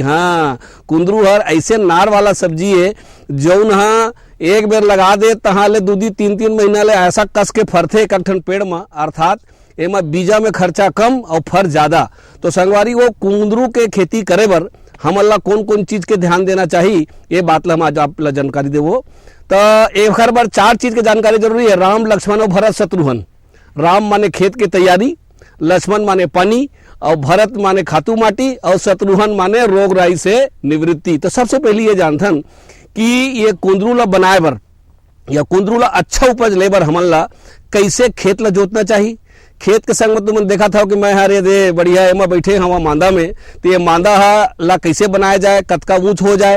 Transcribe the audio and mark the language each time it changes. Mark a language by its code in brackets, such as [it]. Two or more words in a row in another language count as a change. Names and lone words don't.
[hne] हाँ, कुंदरू हर ऐसे नार वाला सब्जी है जौन हा एक बेर लगा दे तहाँ ले 2-3 महीना ले ऐसा कस के फरथे एक ठन पेड़ में, अर्थात एमा बीजा में खर्चा कम और फर ज्यादा। तो संगवारी वो कुंदरू के खेती करे बर हमन ला कौन कौन चीज के ध्यान देना चाहिए ये बात ला हम आज आप ला जानकारी देवो। तो एक बार 4 चीज के जानकारी जरूरी है। राम लक्ष्मण और भरत शत्रुघ्न। राम माने खेत की तैयारी, लक्ष्मण माने पानी, और भरत माने खातू माटी, और शत्रुघ्न माने रोग राई से निवृत्ति। तो सबसे पहले ये जानथन कि ये कुंदरू ला बनाए बर या कुंदरू ला अच्छा उपज ले बर हमन ला कैसे खेत ला जोतना चाहिए। खेत के संग में तुमने देखा था कि मैं हरे दे बढ़िया एमा बैठे हवा मांदा में, तो ये मांदा ला कैसे बनाया जाए, कतका ऊंच हो जाए।